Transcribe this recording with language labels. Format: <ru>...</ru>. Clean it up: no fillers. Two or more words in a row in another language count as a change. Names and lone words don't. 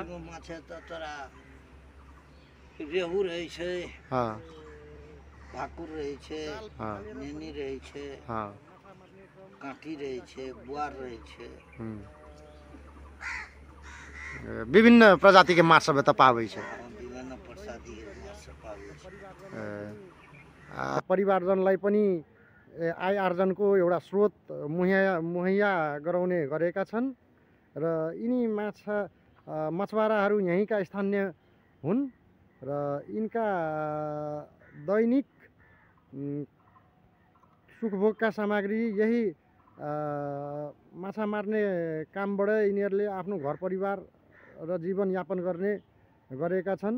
<mai>माछ त तोरा रेहू रहे छै, हाँ, भाकुर रहे छै, हाँ, नेनी रहे छै, हाँ, काठी रहे छै, बुआर रहे छै। विभिन्न प्रजाति के माछ सब एतऽ पाबै छै।</mai> <ne>विभिन्न प्रजाति जातिहरू मार्छ पाल्छ। परिवारजनलाई पनि आय आर्जनको एउटा स्रोत मुहैया गराउने गरेका छन् र यिनी मछुवाराहरू यहीँका स्थानीय हुन् र यिनका दैनिक सुखभोगका सामग्री यही माछा मार्ने कामबाट यिनीहरूले आफ्नो घर परिवार र जीवनयापन गरेका छन्।</ne>